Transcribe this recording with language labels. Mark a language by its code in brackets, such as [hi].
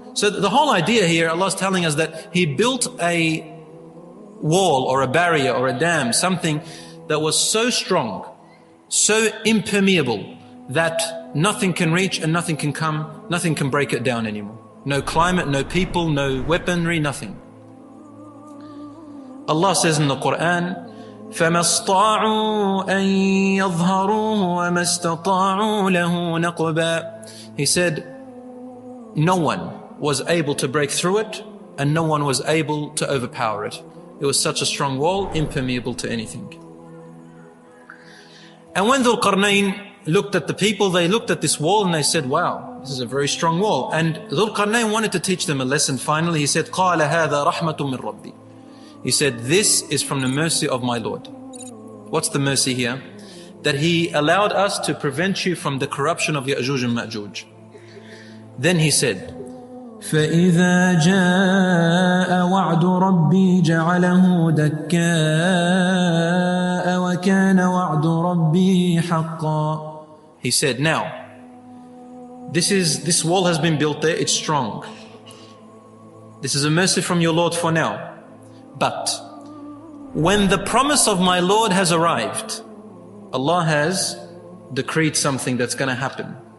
[en] So the whole idea here, Allah is telling us that He built a wall or a barrier or a dam, something that was so strong, so impermeable, that nothing can reach and nothing can come, nothing can break it down anymore. No climate, no people, no weaponry, nothing. Allah says in the Quran, [ar] فَمَا اسْطَاعُوا أَن يَظْهَرُوهُ وَمَا اسْتَطَاعُوا لَهُ نَقْبًا. [en] He said, no one was able to break through it and no one was able to overpower it. It was such a strong wall, impermeable to anything. And when Dhul Qarnayn looked at the people, they looked at this wall and they said, wow, this is a very strong wall. And Dhul Qarnayn wanted to teach them a lesson finally. He said, [ar] قَالَ هَذَا رَحْمَةٌ مِّن رَبِّي. [en] He said, this is from the mercy of my Lord. What's the mercy here? That He allowed us to prevent you from the corruption of Ya'juj and Ma'juj. Then He said, [ar] فَإِذَا جَاءَ وَعْدُ رَبِّي جَعَلَهُ دَكَّاءَ وَكَانَ وَعْدُ رَبِّي حَقًّا. [en] He said, now, this wall has been built there, it's strong. This is a mercy from your Lord for now. But when the promise of my Lord has arrived, Allah has decreed something that's going to happen.